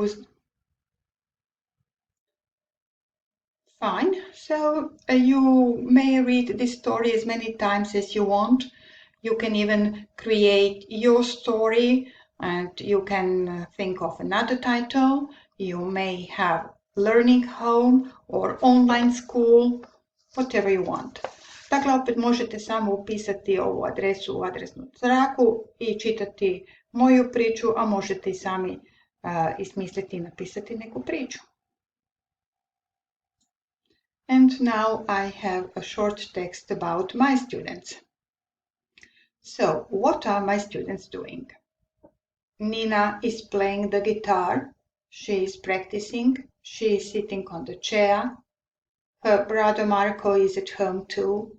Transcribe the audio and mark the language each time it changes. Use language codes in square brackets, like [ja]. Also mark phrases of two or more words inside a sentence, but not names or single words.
[en] Fine, so you may read this story as many times as you want. You can even create your story and you can think of another title. You may have learning home or online school, whatever you want. [hr] Dakle, opet možete samo upisati ovu adresu u adresnu traku i čitati moju priču, a možete i sami izmisliti i napisati neku priču. [en] And now I have a short text about my students. So, what are my students doing? Nina is playing the guitar. She is practicing. She is sitting on the chair. Her brother Marco is at home too.